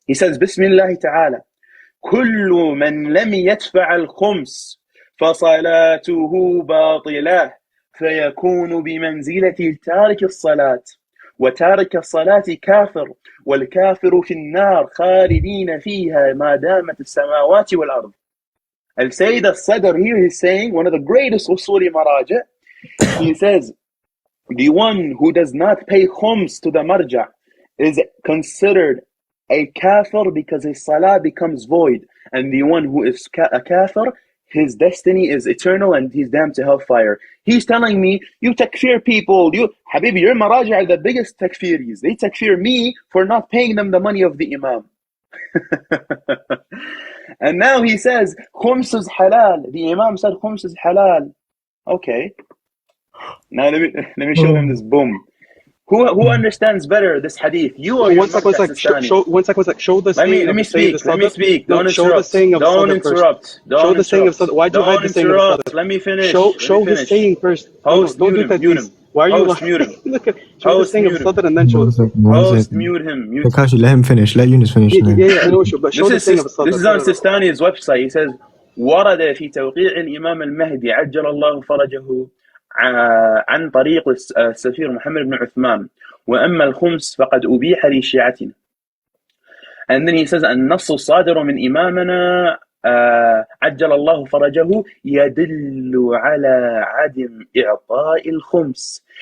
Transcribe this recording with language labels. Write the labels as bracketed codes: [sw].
[en] He says [ar] بسم الله تعالى كل من لم يدفع الخمس فصلاته باطلة فيكون بمنزلة تارك الصلاة وتارك الصلاة كافر والكافر في النار خالدين فيها ما دامت السماوات والأرض. [en] Al-Sayyid al-Sadr here is saying, one of the greatest usuli maraja, he says, the one who does not pay khums to the marja is considered a kafir because his salah becomes void. And the one who is a kafir, his destiny is eternal and he's damned to hellfire. He's telling me, you takfir people, Habibi, your maraja are the biggest takfiris. They takfir me for not paying them the money of the imam. And now he says, khums is halal. The imam said khums is halal. Okay. Now let me show him this boom. Who understands better this hadith? You or one sec. Show the saying. Let me speak. Don't show interrupt. The saying of Don't interrupt. Show the saying of Sadr. Why'd you hide the saying of Sadr? Let me finish. Show his saying first. Host, don't do that. Why are you lying? Look at show the saying of Sadr and then show the Host, mute him. Kakashi, let him finish. Let Yunus finish. Yeah, no issue. But show the saying of Sadr. This is on Sistani's website. He says, [ar] ورد في توقيع الإمام المهدي عجل الله فرجه عن طريق السفير محمد بن عثمان وأما الخمس فقد أبيح لشيعتنا. [en] And then he says [ar] النص الصادر من إمامنا عجل الله فرجه يدل على عدم إعطاء الخمس.